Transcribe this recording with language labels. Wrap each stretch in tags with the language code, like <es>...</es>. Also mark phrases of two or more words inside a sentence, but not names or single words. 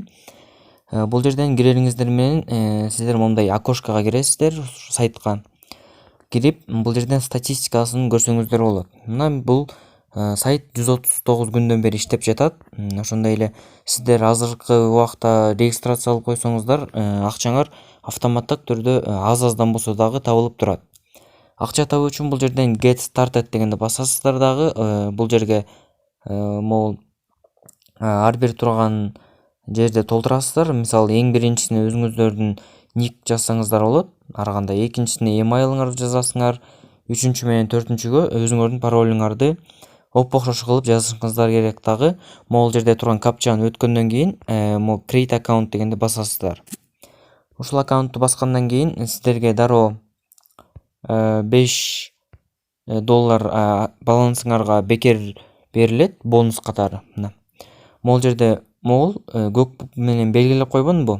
<ky>Бул жерден кирериңиздер менен сиздер мондай окошкого киресиздер, сайтка кирип, бул жерден статистикасын көрсөңүздөр болот. Мына бул сайт 139 күндөн бери иштеп жатат. Ошондой эле сиздер азыркы убакта регистрация кылып койсоңуздар, акчаңар автоматтык түрдө аз-аздан болсо дагы табылып турат. Акча табуу үчүн бул жерден</ky> <en>get started</en> <ky>дегенди басасыздар дагы. Бул жерге могул ар бир турган жерде толтурасыздар. Мисалы, эң биринчисине өзүңүздөрдүн ник жазсаңыздар болот. Ары кандай экинчисине emailыңарды жазасыңар. Үчүнчү менен төртүнчүгө өзүңөрдүн паролуңарды оп-окшош кылып жазышыңыздар керек дагы. Могул жерде турган капчаны өткөндөн кийин могу</ky> <en>create account</en> <ky>дегенди басасыздар. Ушул аккаунтту баскандан кийин сиздерге дароо $5 балансыңарга бекер берилет, бонус катары. Мына могул жерде көк менен белгилеп койбонбу?</ky>